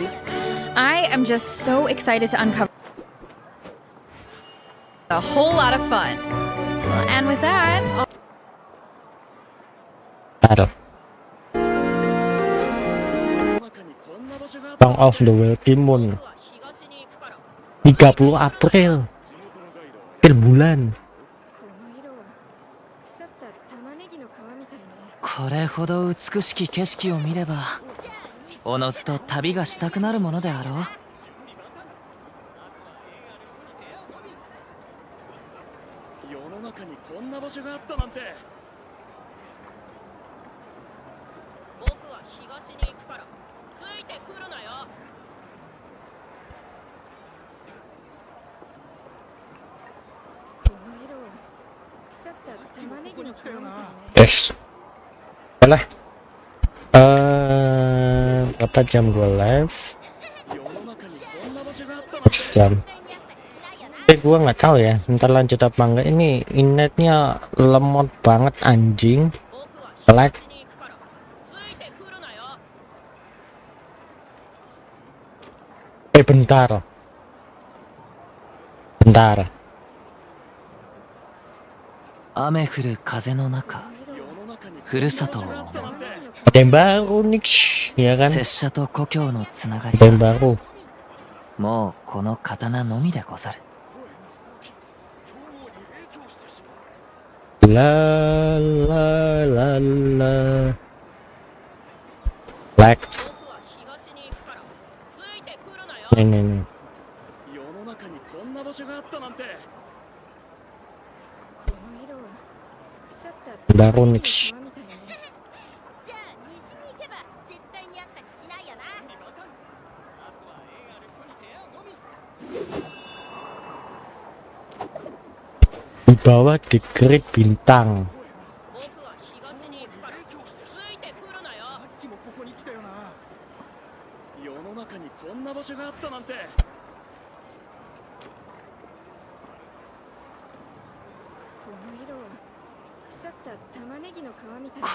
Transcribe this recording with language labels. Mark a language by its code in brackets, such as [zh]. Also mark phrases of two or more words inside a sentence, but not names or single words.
[en] I am just so excited to uncover a whole lot of fun. And with that, [id] Bentar. [en] Song of the Wealthy Moon 30 April. [id] Akhir bulan. [ja] これほど美しき景色を見ればおのずと旅がしたくなるものであろう。世の中にこんな場所があったなんて。僕は東に行くからついてくるなよ。この色は腐った玉ねぎの皮みたいね。 [en] Yes. [id] Boleh. Berapa jam gue live? [ja] 世の中にこんな場所があったなんて。 [id] Jam. Gue nggak tahu ya. Ntar lanjut apa enggak. Ini internetnya lemot banget anjing. Lag. Bentar. Bentar. [ja] 雨降る風の中ふるさとを思う [id] Ada yang baru nih, ya kan? [ja] 拙者と故郷のつながり [id] Ada yang [ja] は [id] baru. [ja] もうこの刀のみでござる。 La la la la. [id] Lag. Nih. [ja] 世の中にこんな場所があったなんて。 [id] Baru nih. 'Di bawah di grid bintang. [ja] 僕は東に行くからついてくるなよ。さっきもここに来たよな。世の中にこんな場所があったなんて。この色は腐った玉ねぎの皮みたいな。